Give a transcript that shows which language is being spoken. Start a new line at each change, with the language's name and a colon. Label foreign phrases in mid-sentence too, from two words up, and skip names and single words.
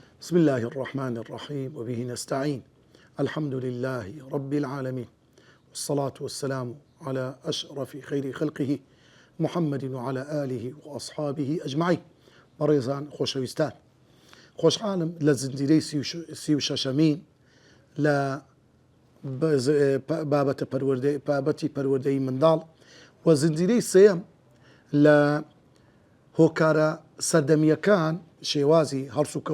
Arabic: بسم الله الرحمن الرحيم وبه نستعين. الحمد لله رب العالمين، والصلاة والسلام على أشرف خير خلقه محمد وعلى آله وأصحابه أجمعين.
Central Kurdish: بەڕێزان خۆشەویستان، خۆشحاڵم لە زنجیرەی سی و شەشەمین لە بابەتی پەروەردەی منداڵ و زنجیرەی سێەم لە هۆکارە سەردەمیەکان شێوازی هەڵس و